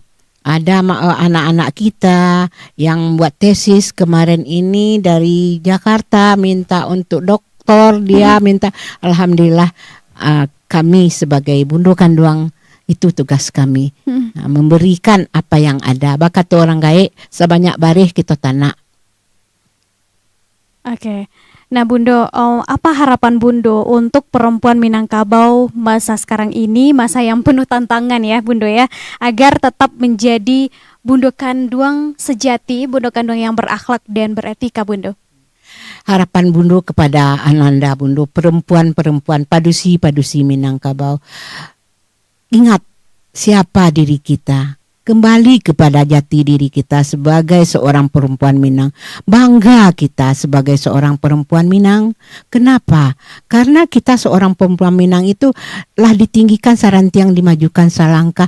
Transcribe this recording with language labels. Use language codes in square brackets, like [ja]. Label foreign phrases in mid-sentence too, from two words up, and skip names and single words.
[id] Ada anak-anak kita yang buat tesis kemarin ini dari Jakarta minta untuk doktor, dia minta, alhamdulillah kami sebagai Bundo Kanduang itu tugas kami, memberikan apa yang ada. [min] Bakat orang gaek sebanyak barih kita tanah. [id] Oke. Nah Bundo, apa harapan Bundo untuk perempuan Minangkabau masa sekarang ini, masa yang penuh tantangan ya Bundo ya, agar tetap menjadi Bundo Kanduang sejati, Bundo Kanduang yang berakhlak dan beretika Bundo? Harapan Bundo kepada Ananda Bundo, perempuan-perempuan padusi-padusi Minangkabau, ingat siapa diri kita. Kembali kepada jati diri kita sebagai seorang perempuan Minang. Bangga kita sebagai seorang perempuan Minang. Kenapa? Karena kita seorang perempuan Minang itu lah [min] ditinggikan sarantiang dimajukan salangkah.